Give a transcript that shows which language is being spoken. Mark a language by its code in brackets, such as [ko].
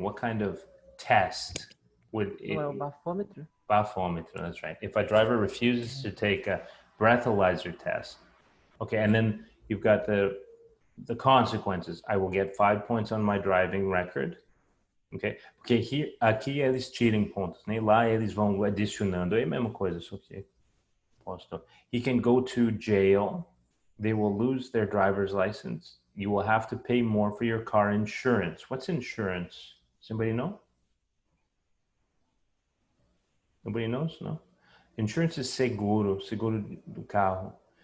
[en] What kind of test would it, [pt] Não é o bafômetro? [en] bafômetro, that's right. If a driver refuses to take a breathalyzer test, okay, and then you've got the consequences. I will get 5 points on my driving record, okay? [pt] Porque aqui eles tiram pontos, né? Lá eles vão adicionando, é a mesma coisa, só que posto. [en] He can go to jail. They will lose their driver's license. You will have to pay more for your car insurance. What's insurance? Does anybody know? Nobody knows? No? Insurance is [pt] seguro do carro.